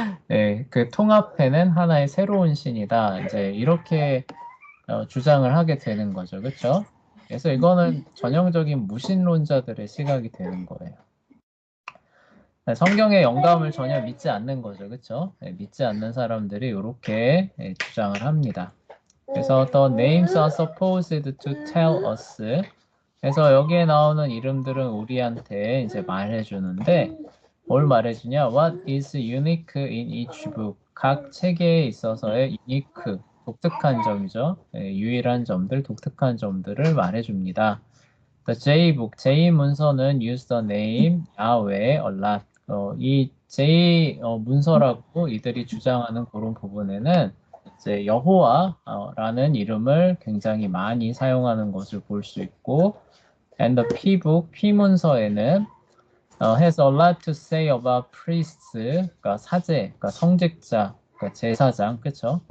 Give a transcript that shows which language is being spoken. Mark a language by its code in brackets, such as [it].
[ko] 예, 그 통합해낸 하나의 새로운 신이다. 이제 이렇게 주장을 하게 되는 거죠, 그쵸? 그래서 이거는 전형적인 무신론자들의 시각이 되는 거예요. 성경의 영감을 전혀 믿지 않는 거죠, 그쵸? 예, 믿지 않는 사람들이 이렇게 주장을 합니다. [en] 그래서 the names are supposed to tell us. [ko] 그래서 여기에 나오는 이름들은 우리한테 이제 말해주는데 뭘 말해주냐? [en] What is unique in each book? [ko] 각 책에 있어서의 unique, 독특한 점이죠. 유일한 점들, 독특한 점들을 말해줍니다. [en] The J-book, [ko] J 문서는 [en] use the name Yahweh a lot. [ko] 이 J 문서라고 이들이 주장하는 그런 부분에는 이제 여호와라는 이름을 굉장히 많이 사용하는 것을 볼 수 있고, [en] and the P-book, [ko] P 문서에는 [en] has a lot to say about priests, [ko] 그러니까 그러니까 성직자, 그러니까 제사장, 그렇죠?